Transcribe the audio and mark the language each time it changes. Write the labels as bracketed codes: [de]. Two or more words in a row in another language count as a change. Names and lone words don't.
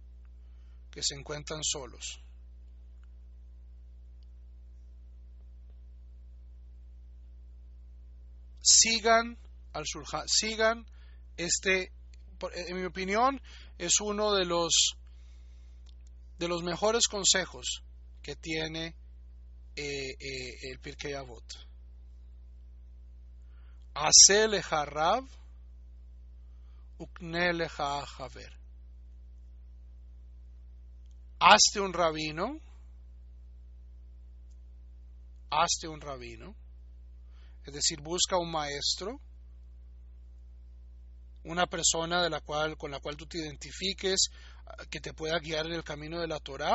[es] sigan al Shulchan, sigan en mi opinión, es uno de los mejores consejos que tiene el Pirkei Avot. [he] עשה לך רב וקנה לך חבר. [es] Hazte un rabino, es decir, busca un maestro, una persona con la cual tú te identifiques, que te pueda guiar en el camino de la Torah.